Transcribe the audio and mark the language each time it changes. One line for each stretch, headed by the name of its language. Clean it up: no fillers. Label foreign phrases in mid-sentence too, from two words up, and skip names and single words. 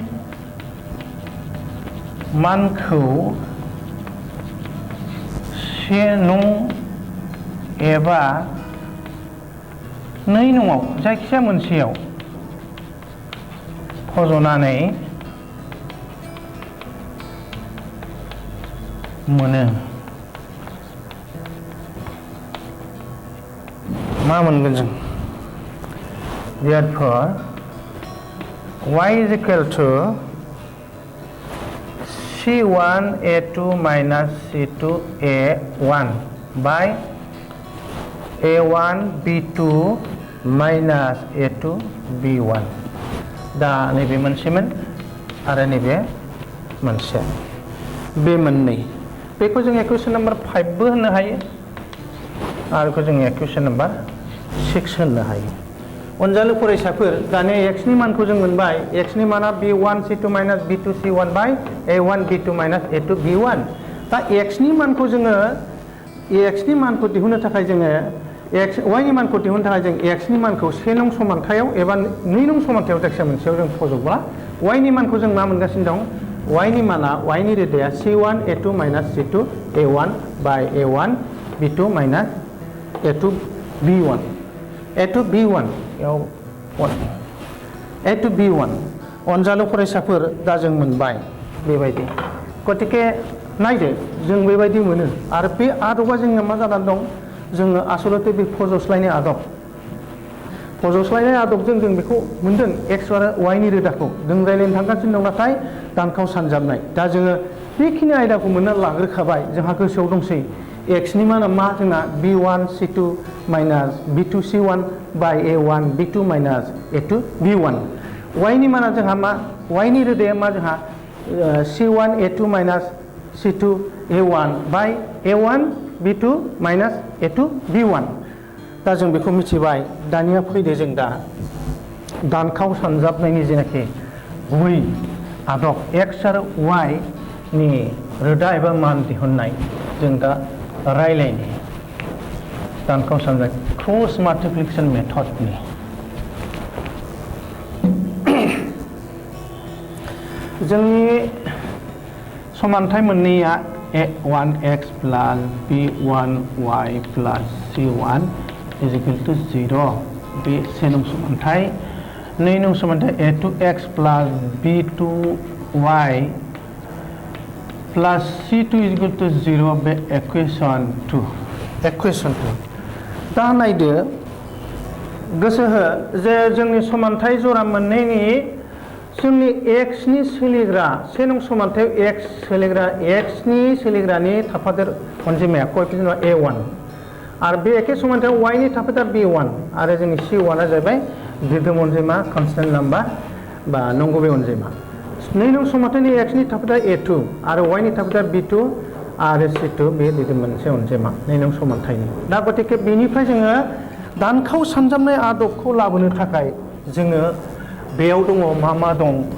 Bodo: मानखौ से नं एबा नै नङाव जायखिया मोनसेयाव फज'नानै मोनो मा मोनगोन जों
English: therefore y is equal to c C1 A2 minus C2 A1 by A1 B2 minus A2 B1
Bodo: दा नैबे मोनसेमोन आरो नैबे मोनसे बे मोननै बेखौ जों
English: equation number 5
Bodo: बो होननो हायो आरो बेखौ जों
English: equation number
Bodo: 6 होननो हायो अनजालु फरायसाफोर दानि x नि मानखौ जों मोनबाय x नि माना
English: b1 c2 minus b2 c1 by a1 b2 minus a2 b1
Bodo: दा x नि मानखौ जोङो x नि मानखौ दिहुननो थाखाय जोङो y नि मानखौ दिहुननो थाखाय जों x नि मानखौ 1 नं समानथायाव एबा 2 नं समानथायाव जायखिया मोनसेयाव जों फज'ब्ला y नि मानखौ जों मा मोनगासिनो दं y नि माना y नि रोदाया
English: c1 a2 minus c2 a1 by a1 b2 minus a2 b1 a2 b1 a2 b1
Bodo: अनजालु फरायसाफोर दा जों मोनबाय बेबायदि गतिके नायदो जों बेबायदि मोनो आरो बे आदबा जोंना मा जानानै दं जोङो आसलते बे फज'स्लायनाय आदबजों जों बेखौ मोनदों x आरो y नि रोदाखौ जों रायलायनो थांगासिनो दं नाथाय दानखाव सानजाबनाय दा जोङो बेखिनि आयदाखौ मोनना लाग्रोखाबाय जोंहा गोसोआव दंसै x नि माना मा जोंना b1
English: c2 minus b2 c1 by a1 b2 minus a2 b1
Bodo: y नि माना जोंहा मा y नि रोदाया मा जोंहा
English: c1 a2 minus c2 a1 by a1 b2 minus a2 b1
Bodo: दा जों बेखौ मिथिबाय दानिया फैदो जों दा दानखाव सानजाबनायनि जेनाखि गुबै आदब x आरो y नि रोदा एबा मान दिहुननाय जों दा रायलायनि दानखाव सानजाब
English: cross multiplication
Bodo: मेथडनि जोंनि समानथाय मोननैया
English: a1x plus b1y plus c1 is equal to 0
Bodo: बे से नं समानथाय 2 नं समानथाय
English: a2x plus b2y plus c2 is equal to 0 बे equation 2
Bodo: दा नायदो गोसो हो जे जोंनि समानथाय जरा मोननैनि जोंनि x नि सोलिग्रा से नं समानथायाव x सोलिग्रा x नि सोलिग्रानि थाफादेर अनजिमाया कोएफिशिएन्टआ a1 आरो बे एखे समानथायाव y नि थाफादेर b1 आरो जोंनि c1 आ जाहैबाय बिरगोम अनजिमा
English: constant number
Bodo: बा नंगुबै अनजिमा 2 नं समानथायनि x नि थाफादेर a2 आरो y नि थाफादेर b2 आरो c2 बे बिदि मोनसे अनजिमा 2 नं समानथायनि दा गतिके बेनिफ्राय जोङो दानखाव सानजाबनाय आदबखौ लाबोनो थाखाय जोङो बेयाव दङ मा दं